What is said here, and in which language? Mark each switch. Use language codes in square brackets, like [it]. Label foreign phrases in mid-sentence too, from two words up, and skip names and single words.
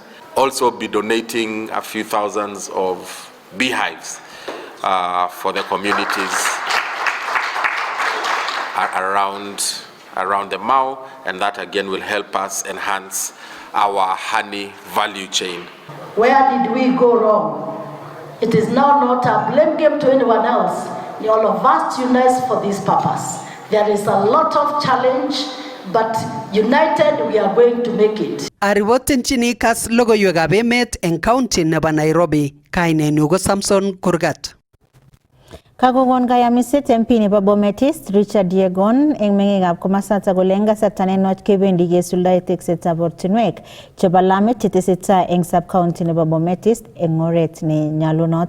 [en] Also be donating a few thousands of beehives for the communities around the Mau, and that again will help us enhance our honey value chain. Where did we go wrong? It is now not a blame game to anyone else. All of us unite for this purpose. There is a lot of challenge, but united we are going to make it. [kln] Ariwotenchini Kass logoiwekab emet eng county nebo Nairobi. Kainenyu ko Samson Kurgat. Kagogon kayamiset MP nebo Bomet East Richard Yegon eng meng'ikab komosata kole eng kasarta nenwach kebendi kesuldae teksetab ortinwek chebo lamit chetesetai eng sub-county nebo Bomet East eng oret ne nyalunot.